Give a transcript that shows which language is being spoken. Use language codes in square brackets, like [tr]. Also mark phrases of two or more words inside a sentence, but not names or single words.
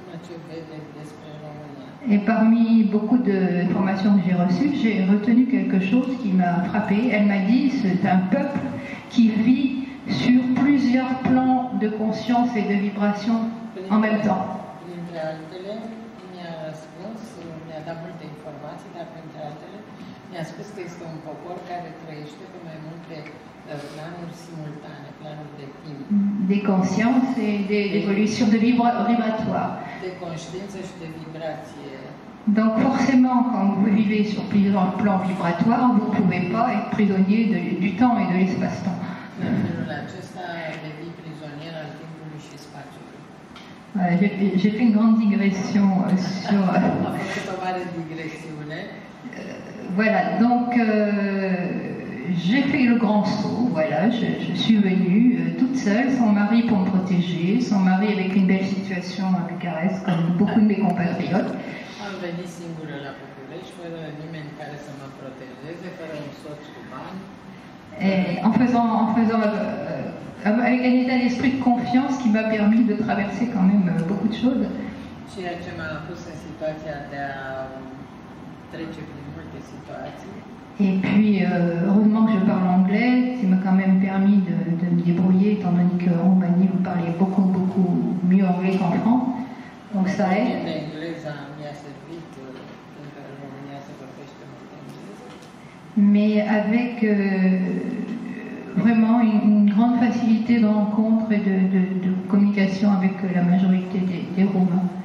[fr] Et parmi beaucoup d'informations que j'ai reçues, j'ai retenu quelque chose qui m'a frappée. Elle m'a dit que c'est un peuple qui vit sur plusieurs plans de conscience et de vibration en même temps. [ro] Mi-a spus că este un popor care trăiește pe mai multe planuri simultane, planuri de timp. [fr] Des consciences et d'évolution de vibratoire. [ro] De conștiință și de vibrație. [fr] Donc forcément, quand vous vivez sur plusieurs plans vibratoires, vous ne pouvez pas être prisonnier du temps et de l'espace-temps. [ro] În felul acesta devii prizonier al timpului și spațiului. [fr] J'ai fait une grande digression sur... [ro] Am făcut o mare digresiune. [fr] Voilà, donc j'ai fait le grand saut, voilà, je suis venue toute seule, sans mari pour me protéger, sans mari avec une belle situation à Bucarest, comme beaucoup de mes compatriotes. [ro] Am venit singură la București, fără nimeni care să mă protejeze, fără un soț cu bani. [fr] Et en faisant avec un état d'esprit de confiance qui m'a permis de traverser quand même beaucoup de choses. [ro] Ceea ce m-a pus în situația de a trece prin multe situații. [fr] Et puis, heureusement que je parle anglais, ça m'a quand même permis de me débrouiller, étant donné qu'en Roumanie, vous parlez beaucoup mieux anglais qu'en France. Donc ça aide. Mais avec vraiment une grande facilité de rencontre et de communication avec la majorité des Roumains.